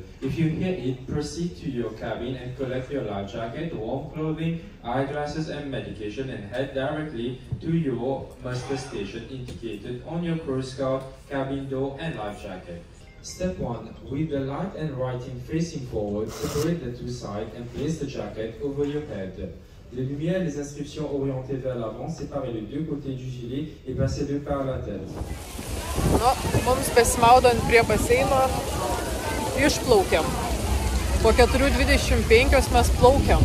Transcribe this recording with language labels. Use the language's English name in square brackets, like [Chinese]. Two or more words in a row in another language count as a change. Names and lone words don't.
[English] If you hear it, proceed to your cabin and collect your life jacket, warm clothing, eyeglasses and medication, and head directly to your muster station indicated on your Crow Scout cabin door and life jacket. Step 1. With the light and writing facing forward, separate the two sides and place the jacket over your head. [French] Les lumières et les inscriptions orientées vers l'avant, séparez les deux côtés du gilet et passez-le par la tête. [Lithuanian] Nu, mums besimaudant prie baseino išplaukiam. Po 4:25 mes plaukiam.